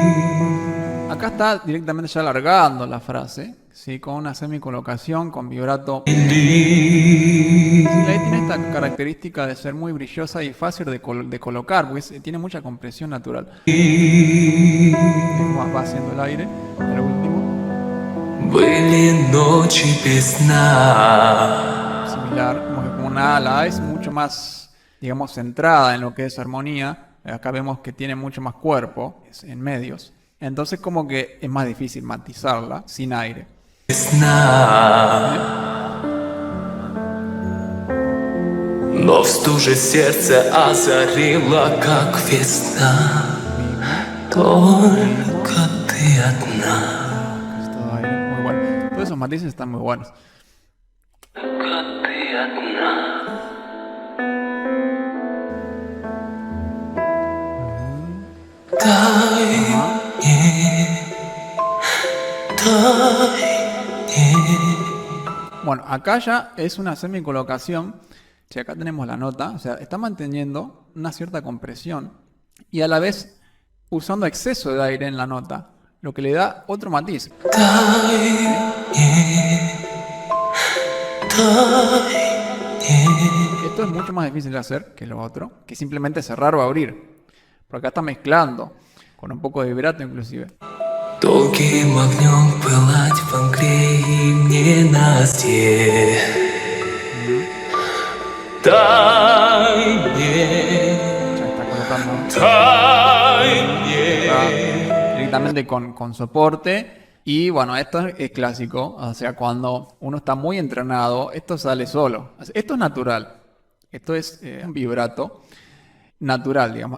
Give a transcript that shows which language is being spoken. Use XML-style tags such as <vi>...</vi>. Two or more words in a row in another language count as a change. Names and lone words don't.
<es>Acá está directamente ya alargando la frase, ¿sí? Con una semicolocación, con vibrato. Sí, ahí tiene esta característica de ser muy brillosa y fácil de colocar, porque tiene mucha compresión natural. Va haciendo el aire, el último.</es> <ru>Были ночи без сна.</ru> <es>Similar, como una ala es mucho más, digamos, centrada en lo que es armonía. Acá vemos que tiene mucho más cuerpo en medios. Entonces como que es más difícil matizarla sin aire.</es> <ru>Сна. Но в стуже сердце озарила, как весна. Только ты одна.</ru> <es>Es todo aire, muy bueno. Todos esos matices están muy buenos.</es> <ru>Только ты одна. Дай мне, дай мне.</ru> <es>Bueno, acá ya es una semicolocación. Si acá tenemos la nota, o sea, está manteniendo una cierta compresión y a la vez usando exceso de aire en la nota, lo que le da otro matiz.</es> <ru>дай мне, дай мне.</ru> <es>Esto es mucho más difícil de hacer que lo otro, que simplemente cerrar o abrir. Por acá está mezclando, con un poco de vibrato inclusive.</es> <ru>Долгим огнем пылать в Англии мне Насте. Дай мне,</ru> <es>Ya está colocando</es> <ru>дай</ru> <es>está</es> <ru>мне.</ru> <es>directamente con soporte. Y bueno, esto es clásico, o sea, cuando uno está muy entrenado, esto sale solo. Esto es natural, esto es un vibrato natural, digamos.</es>